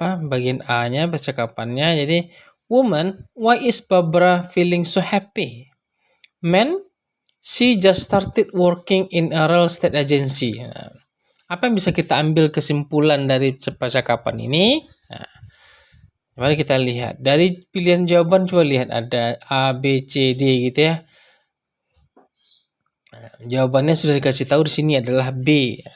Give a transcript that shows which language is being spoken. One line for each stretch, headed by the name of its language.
Indonesian: Bagian A-nya percakapannya. Jadi
English: woman, why is Barbara feeling so happy? Man, she just started working in a real estate agency.
Indonesian: Apa yang bisa kita ambil kesimpulan dari percakapan ini? Mari kita lihat. Dari pilihan jawaban coba lihat ada A, B, C, D gitu ya. Jawabannya sudah dikasih tahu di sini adalah B.